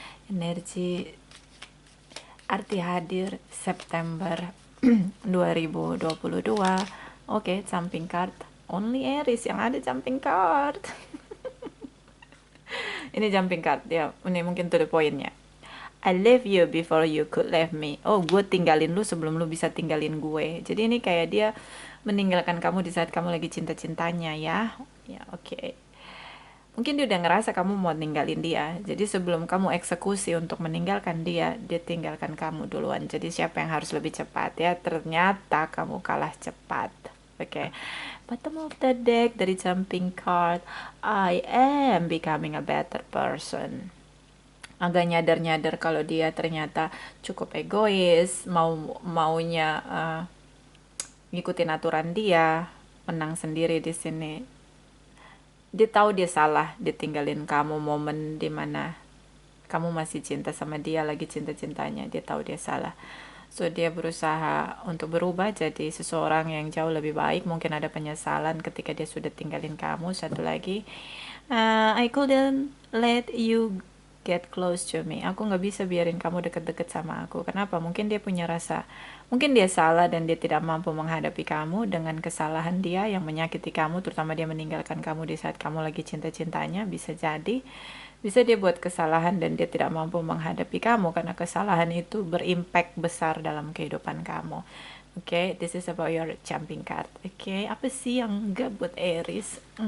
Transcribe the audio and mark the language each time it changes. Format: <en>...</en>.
<id>Energi arti hadir September 2022. Oke, jumping card.</id> <en>Only</en> <id>Aries yang ada jumping card. Ini jumping card ya. Ini mungkin to the point-nya.</id> <en>I left you before you could leave me.</en> <id>Oh, gue tinggalin lu sebelum lu bisa tinggalin gue. Jadi ini kayak dia meninggalkan kamu di saat kamu lagi cinta-cintanya ya. Ya, oke. Mungkin dia udah ngerasa kamu mau ninggalin dia. Jadi sebelum kamu eksekusi untuk meninggalkan dia, dia tinggalkan kamu duluan. Jadi siapa yang harus lebih cepat ya? Ternyata kamu kalah cepat.</id> <en>Oke. Bottom of the deck dari jumping card. I am becoming a better person.</en> <id>Agak nyadar-nyadar kalau dia ternyata cukup egois, maunya ngikutin aturan dia, menang sendiri di sini. Dia tahu dia salah, ditinggalin kamu momen dimana kamu masih cinta sama dia, lagi cinta-cintanya. Dia tahu dia salah. So, dia berusaha untuk berubah jadi seseorang yang jauh lebih baik. Mungkin ada penyesalan ketika dia sudah tinggalin kamu. Satu lagi,</id> <en>I couldn't let you get close to me.</en> <id>Aku nggak bisa biarin kamu deket-deket sama aku. Kenapa? Mungkin dia punya rasa, mungkin dia salah dan dia tidak mampu menghadapi kamu dengan kesalahan dia yang menyakiti kamu, terutama dia meninggalkan kamu di saat kamu lagi cinta-cintanya. Bisa jadi, bisa dia buat kesalahan dan dia tidak mampu menghadapi kamu karena kesalahan itu berimpact besar dalam kehidupan kamu.</id> <en>Oke, this is about your jumping card.</en> <id>Oke, apa sih yang enggak buat Aries?</id>